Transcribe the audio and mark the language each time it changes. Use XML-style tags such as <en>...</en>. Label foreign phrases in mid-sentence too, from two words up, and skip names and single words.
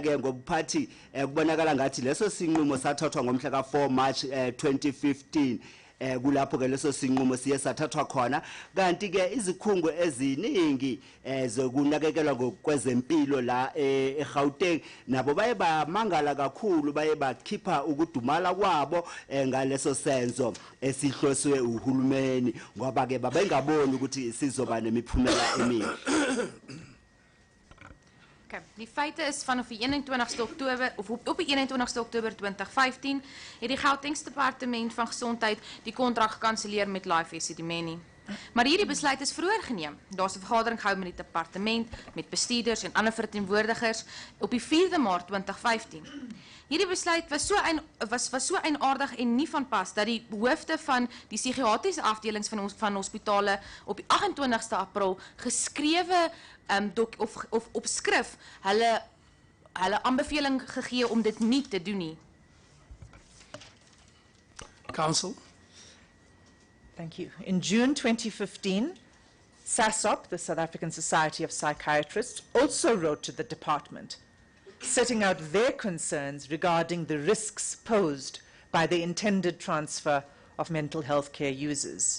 <zu>ke ngobuphathi kubonakala ngathi leso sinqumo sathathwa ngomhla ka4 March 2015 kulapho ke leso sinqumo siye sathathwa khona kanti ke izikhungo eziningi zokunakekelwa ngokwezempilo la eGauteng nabo baye bamangala kakhulu baye bakhipha ukudumala kwabo ngaleso senzo esihloswe uhulumeni ngoba ke babengaboni ukuthi sizoba nemiphumela emihle.</zu> <en>Okay.</en> <af>Die feite is vanaf die 21ste Oktober of op die 21ste Oktober 2015 het die Gautengse Departement van Gesondheid die kontrak gekanselleer met Life Esidimeni. Maar hierdie besluit is vroeër geneem. Daar's 'n vergadering gehou met die departement, met bestuurders en ander verteenwoordigers op die 4de Maart 2015. Hierdie besluit was so eienaardig en nie van pas dat die hoofde van die psigiatriese afdelings van hospitale op die 28ste April geskrewe of op skrif hulle aanbeveling gegee om dit nie te doen nie.</af> <en>Council. Thank you. In June 2015, SASOP, the South African Society of Psychiatrists, also wrote to the department, setting out their concerns regarding the risks posed by the intended transfer of mental health care users.</en>